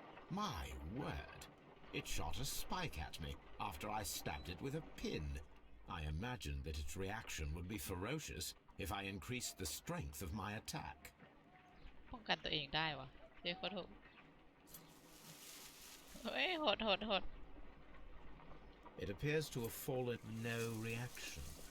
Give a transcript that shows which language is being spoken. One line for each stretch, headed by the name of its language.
English: My word! It shot a spike at me after I stabbed it with a pin. I imagined that its reaction would be ferocious if I increased the strength of my attack.
Thai: ป้องกันตัวเองได้วะเดี๋ยวขอโทษเฮ้ยโหด
English: It appears to have fallen no reaction.